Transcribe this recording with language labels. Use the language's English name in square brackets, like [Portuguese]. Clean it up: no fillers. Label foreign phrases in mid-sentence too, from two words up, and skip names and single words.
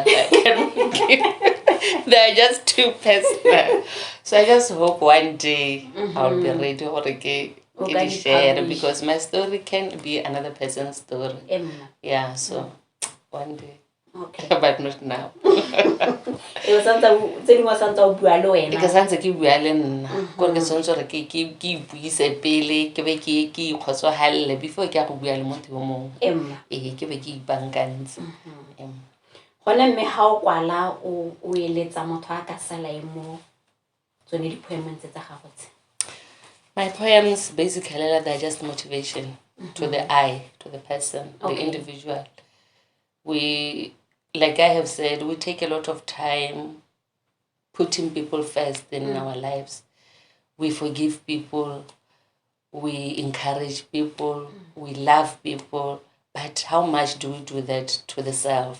[English] They're just too personal. So I just hope one day I'll be ready to share, because my story can be another person's story. Yeah, so one day. Okay. But not now. It was something [Tswana] o bua le wena. Ke santse ke bua le nna gore ke santse gore ke buise pele ke be ke ikgotsogalle before ke ya go bua le motho yo mongwe. Ke be ke ipankantse. Gone mme ha o kwala o eletsa motho a ka sala e mo tsone di-poems tsa gago tse. [English] My poems basically they're just motivation to the eye, to the person, the individual. We, like I have said, we take a lot of time putting people first in our lives. We forgive people, we encourage people, we love people, but how much do we do that to the self?